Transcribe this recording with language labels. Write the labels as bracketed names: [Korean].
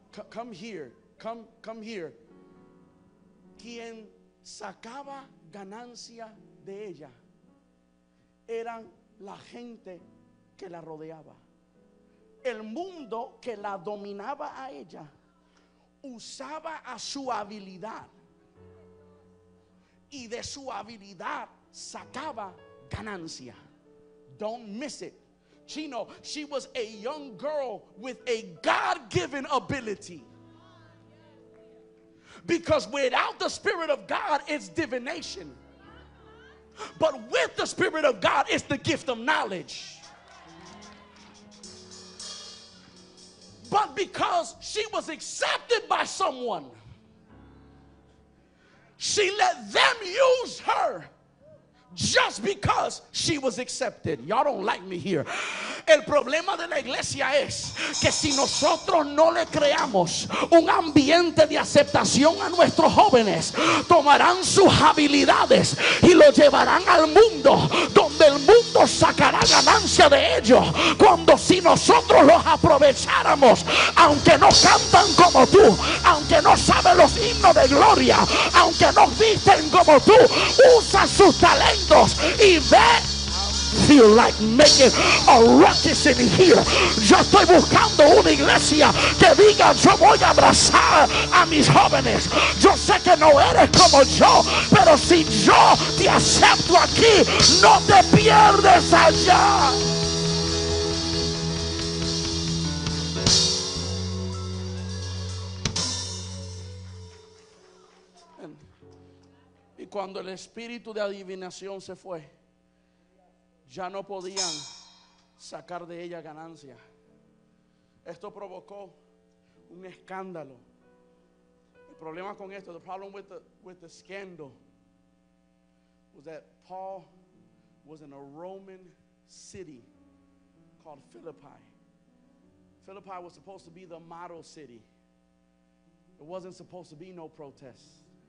[English] Come here, come here. [Spanish] Quien sacaba ganancia de ella eran la gente que la rodeaba. El mundo que la dominaba a ella usaba a su habilidad y de su habilidad sacaba ganancia. [English] Don't miss it. Chino, she was a young girl with a God-given ability. Because without the Spirit of God, it's divination. But with the Spirit of God, it's the gift of knowledge. But because she was accepted by someone, she let them use her just because she was accepted. Y'all don't like me here. [Spanish] El problema de la iglesia es que si nosotros no le creamos un ambiente de aceptación a nuestros jóvenes, tomarán sus habilidades y lo llevarán al mundo, donde el mundo sacará ganancia de ellos. Cuando si nosotros los aprovecháramos, aunque no cantan como tú, aunque no saben los himnos de gloria, aunque no visten como tú, usa sus talentos y ve. [English] Feel like making a ruckus in here. [Spanish] Yo estoy buscando una iglesia que diga: yo voy a abrazar a mis jóvenes. Yo sé que no eres como yo, pero si yo te acepto aquí, no te pierdes allá. Y cuando el espíritu de adivinación se fue, ya no podían sacar de ella ganancia. Esto provocó un escándalo. El problema con esto, [English] the problem with the scandal was that Paul was in a Roman city called Philippi. Philippi was supposed to be the model city. It wasn't supposed to be no protests.